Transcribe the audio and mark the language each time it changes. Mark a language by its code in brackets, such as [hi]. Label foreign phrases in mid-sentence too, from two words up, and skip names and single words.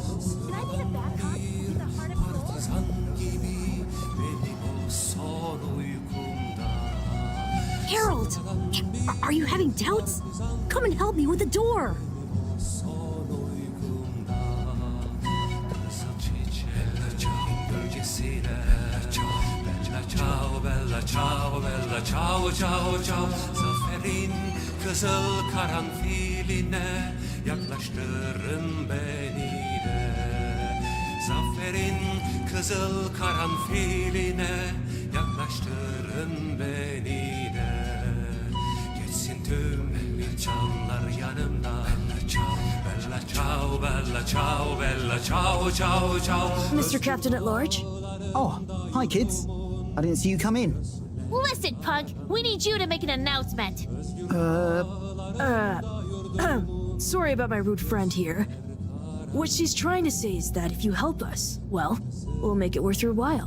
[en] Can I be the bad cop? Be the heart of gold? Harold! Are you having doubts? Come and help me with the door! sine. [it] Bella ciao, bella ciao, bella ciao, ciao, ciao. [tr] Zaferin kızıl karanfiline yaklaştırın beni de. Zaferin kızıl karanfiline yaklaştırın beni de. Geçsin tüm canlar yanımdan. [it] Bella ciao, bella ciao, bella ciao, ciao, ciao. [en] Mr. Captain at Large? Oh, hi, kids. I didn't see you come in. Listen, Pug, we need you to make an announcement. Sorry about my rude friend here. What she's trying to say is that if you help us, well, we'll make it worth your while.